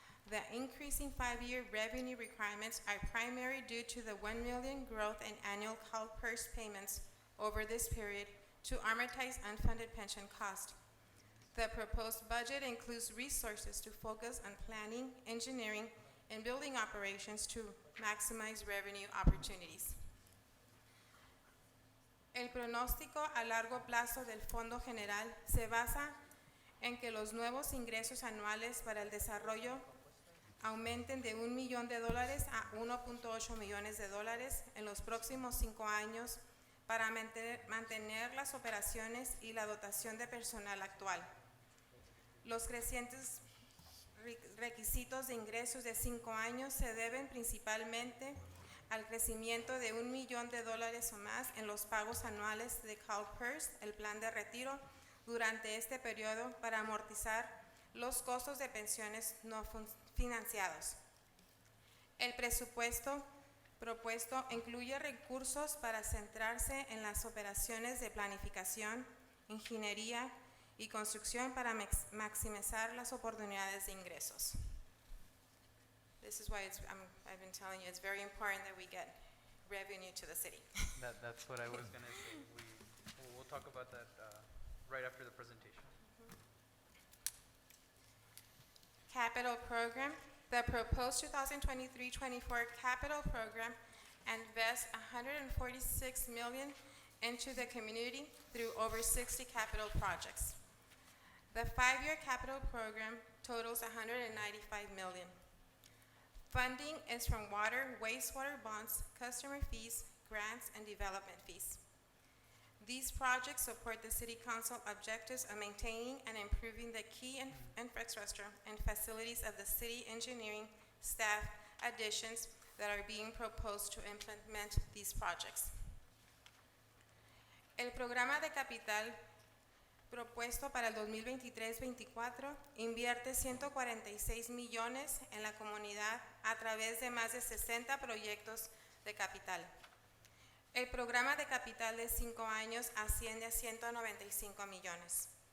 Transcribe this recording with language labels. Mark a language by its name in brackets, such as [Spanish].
[English] The increasing 5-year revenue requirements are primarily due to the $1 million growth in annual CalPERS payments over this period to amortize unfunded pension costs. The proposed budget includes resources to focus on planning, engineering, and building operations to maximize revenue opportunities. [Spanish] El pronóstico a largo plazo del Fondo General se basa en que los nuevos ingresos anuales para el desarrollo aumenten de $1 millón a $1.8 millones en los próximos 5 años para mantener las operaciones y la dotación de personal actual. Los crecientes requisitos de ingresos de 5 años se deben principalmente al crecimiento de $1 millón o más en los pagos anuales de CalPERS, el plan de retiro, durante este periodo para amortizar los costos de pensiones no financiados. El presupuesto propuesto incluye recursos para centrarse en las operaciones de planificación, ingeniería y construcción para maximizar las oportunidades de ingresos. [English] This is why I've been telling you it's very important that we get revenue to the city. That's what I was going to say. We'll talk about that right after the presentation. Capital program. The proposed 2023-24 capital program invests $146 million into the community through over 60 capital projects. The 5-year capital program totals $195 million. Funding is from water, wastewater bonds, customer fees, grants, and development fees. These projects support the City Council objectives of maintaining and improving the key infrastructure and facilities of the city engineering staff additions that are being proposed to implement these projects. [Spanish] El programa de capital propuesto para el 2023-24 invierte $146 millones en la comunidad a través de más de 60 proyectos de capital. El programa de capital de 5 años asciende a $195 millones.